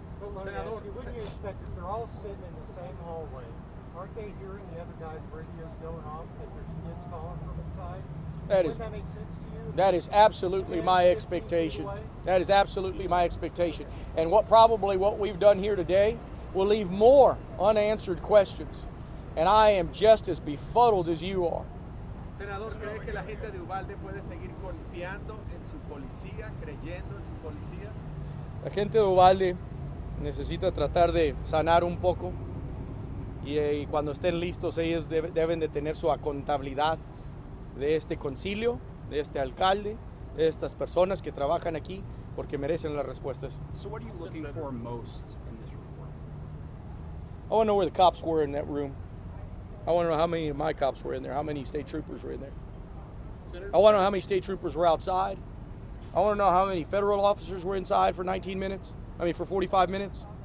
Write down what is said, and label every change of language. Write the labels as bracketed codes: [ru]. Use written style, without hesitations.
[en] But wouldn't you expect if they're all sitting in the same hallway, aren't they hearing the other guys' radios going off that there's kids calling from inside? Wouldn't that make sense to you? That is absolutely my expectation. That is absolutely my expectation. And what we've done here today will leave more unanswered questions. And I am just as befuddled as you are. [es] Senador, ¿cree que la gente de Uvalde puede seguir confiando en su policía, creyendo en su policía? La gente de Uvalde necesita tratar de sanar un poco y cuando estén listos ellos deben de tener su contabilidad de este concilio, de este alcalde, de estas personas que trabajan aquí porque merecen las respuestas. [en] So what are you looking for most in this report? I want to know where the cops were in that room. I want to know how many of my cops were in there, how many state troopers were in there. I want to know how many state troopers were outside. I want to know how many federal officers were inside for 45 minutes.